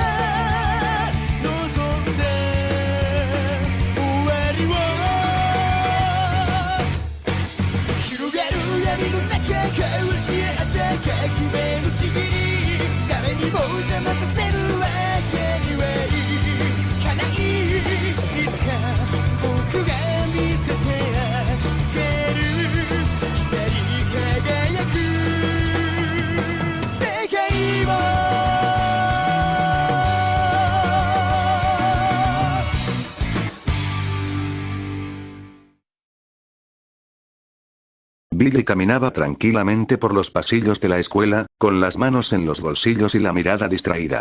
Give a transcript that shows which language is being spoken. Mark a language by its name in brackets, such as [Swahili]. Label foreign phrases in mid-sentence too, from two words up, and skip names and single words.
[Japanese] 望んで終わりを広がる闇の中交わし合った革命のちぎり誰にも邪魔させるわけにはいかないいつか僕が見せてあげる光り輝く世界を [Spanish] Billy caminaba tranquilamente por los pasillos de la escuela, con las manos en los bolsillos y la mirada distraída.